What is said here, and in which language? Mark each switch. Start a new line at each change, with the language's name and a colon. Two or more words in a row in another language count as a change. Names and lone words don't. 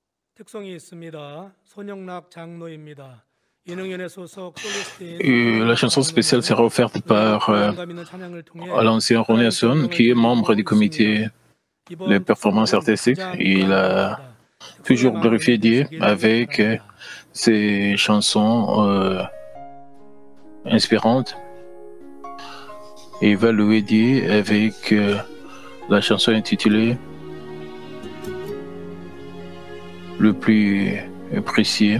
Korean: 특성이 있습니다. 손영락 장로입니다. 예능연예 소속 솔리스트인
French: Et la chanson spéciale sera offerte par
Korean: 부담감 있는 찬양을 통해
French: l'ancien René Asson, qui est membre du comité de
Korean: 이번
French: performance artistique. Il a toujours glorifié Dieu avec ses chansons inspirantes. Et il va louer Dieu avec la chanson intitulée Le plus précieux.